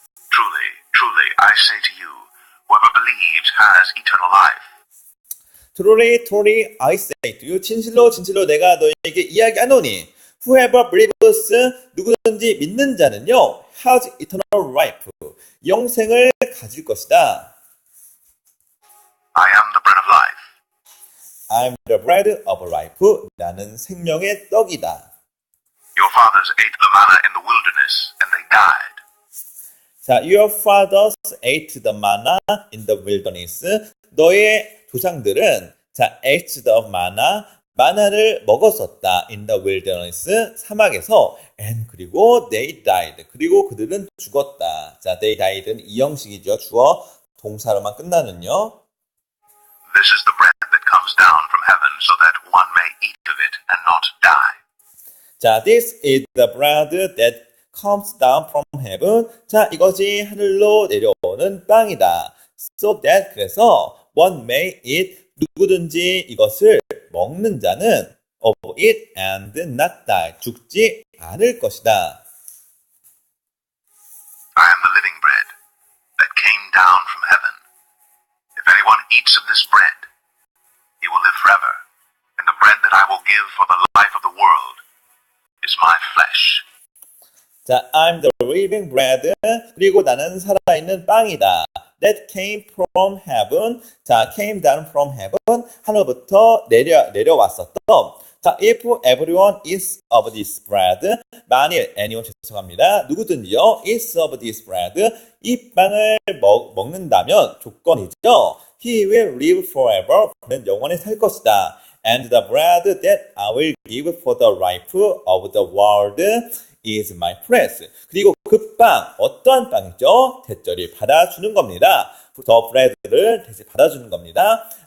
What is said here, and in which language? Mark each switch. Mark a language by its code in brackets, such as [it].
[en] Truly, truly, I say to you, whoever believes has eternal life. Truly, truly, I say to you, [ko] 진실로, 진실로 내가 너에게 이야기하노니, [en] whoever believes, [ko] 누구든지 믿는 자는요, [en] has eternal life, [ko] 영생을 가질 것이다. [en] I am the bread of life. I'm the bread of life, [ko] 나는 생명의 떡이다. [en] Your fathers ate the manna in the wilderness, and they died. 자, your fathers ate the manna in the wilderness. [ko] 너의 조상들은 자, [en] ate the manna, [ko] 마나를 먹었었다. [en] in the wilderness, [ko] 사막에서. [en] and [ko] 그리고 [en] they died. [ko] 그리고 그들은 죽었다. 자, [en] they died [ko] 는 이 형식이죠. 주어 동사로만 끝나는요. [en] This is the bread that comes down from heaven so that one may eat of it and not die. 자, this is the bread that comes down from heaven. [ko] 자, 이것이 하늘로 내려오는 빵이다. [en] So that, [ko] 그래서 [en] one may eat, [ko] 누구든지 이것을 먹는 자는 [en] of it and not die, [ko] 죽지 않을 것이다. [en] I am the living bread that came down from heaven. If anyone eats of this bread, he will live forever. And the bread that I will give for the life of the world is my flesh. 자, I'm the living bread. [ko] 그리고 나는 살아있는 빵이다. [en] That came from heaven. 자, came down from heaven. [ko] 하늘부터 내려왔었던. [en] 자, if everyone is of this bread. [ko] 만일 anyone 죄송합니다. 누구든지요. [en] is of this bread. [ko] 이 빵을 먹는다면 조건이죠. [en] He will live forever. [ko] 그는 영원히 살 것이다. [en] And the bread that I will give for the life of the world is my flesh. [ko] 그리고 그 빵, 어떠한 빵이죠? 대절이 받아주는 겁니다. [en] The bread [ko] 를 대신 받아주는 겁니다.